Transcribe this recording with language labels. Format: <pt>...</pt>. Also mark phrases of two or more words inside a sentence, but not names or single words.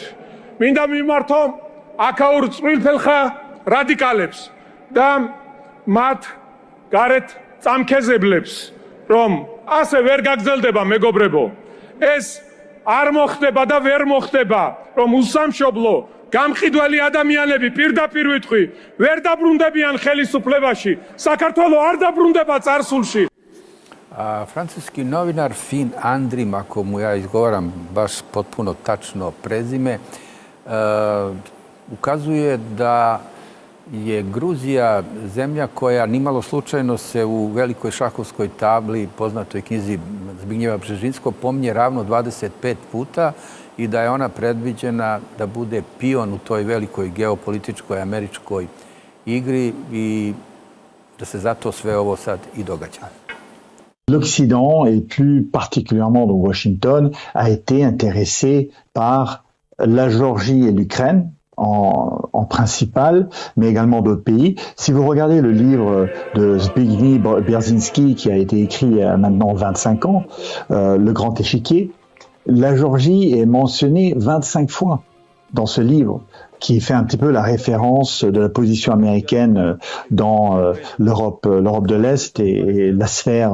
<ka>მინდა მიმართო აქაურ წყვილფელხა რადიკალებს და მათ გარეთ წამქეზებლებს, რომ ასე ვერ გაგრძელდება მეგობრებო. ეს არ მოხდება და ვერ მოხდება, რომ უსამშობლო გამყიდველი ადამიანები პირდაპირ ვიტყვი, ვერ დაბრუნდებიან ხელისუფლებაში, საქართველოს არ დაბრუნდება წარსულში.</ka> <sr>Francuski novinar Fin Andrim, ako mu ja izgovaram baš potpuno tačno prezime, ukazuje da je Gruzija zemlja koja nimalo slučajno se u velikoj šahovskoj tabli, poznatoj knjizi Zbignjeva Bžežinskog, pominje ravno 25 puta i da je ona predviđena da bude pion u toj velikoj geopolitičkoj američkoj igri i da se zato sve ovo sad i događa.</sr> <fr>L'Occident, et plus particulièrement donc Washington, a été intéressé par la Géorgie et l'Ukraine en principal, mais également d'autres pays. Si vous regardez le livre de Zbigniew Brzezinski, qui a été écrit il y a maintenant 25 ans, Le Grand Échiquier, la Géorgie est mentionnée 25 fois dans ce livre, qui fait un petit peu la référence de la position américaine dans l'Europe de l'Est et la sphère russe.</fr>